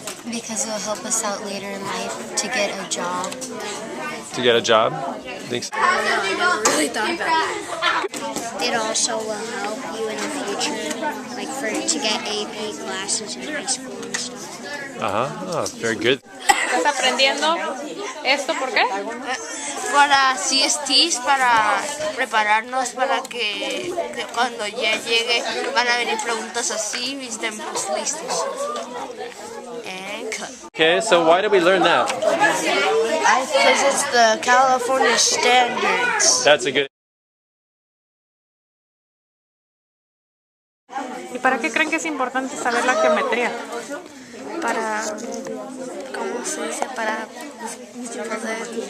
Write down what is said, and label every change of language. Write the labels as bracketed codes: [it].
[en] Because it will help us out later in life to get a job. To get a job? Think so? I never really thought about it. It also will help you in the future, like to get AP classes in high school and stuff. Oh, very good. [es] ¿Estás aprendiendo esto por qué? Para CSTs, para prepararnos para que cuando ya llegue van a venir preguntas así y estemos listos. [en] And cut. Okay, so why did we learn that? Because it's the California standards. That's a good. [es] ¿Y para qué creen que es importante saber la geometría? Para, ¿cómo se dice? Para poder...